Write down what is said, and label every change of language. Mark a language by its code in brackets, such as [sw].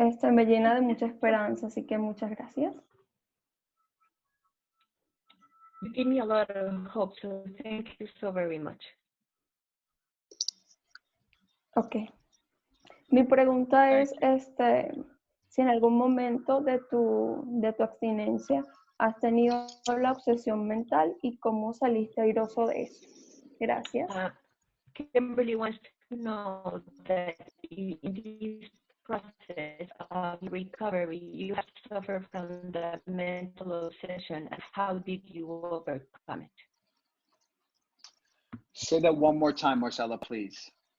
[es] Me llena de mucha esperanza, así que muchas gracias. [en] You give me a lot of hope, so thank you so very much. Ok. [es] Mi pregunta es, si en algún momento de tu abstinencia has tenido la obsesión mental y cómo saliste airoso de eso. Gracias. [en] Kimberly wants to know that in this process of recovery, you have suffered from the mental obsession, and how did you overcome it? Say that one more time, Marcella, please.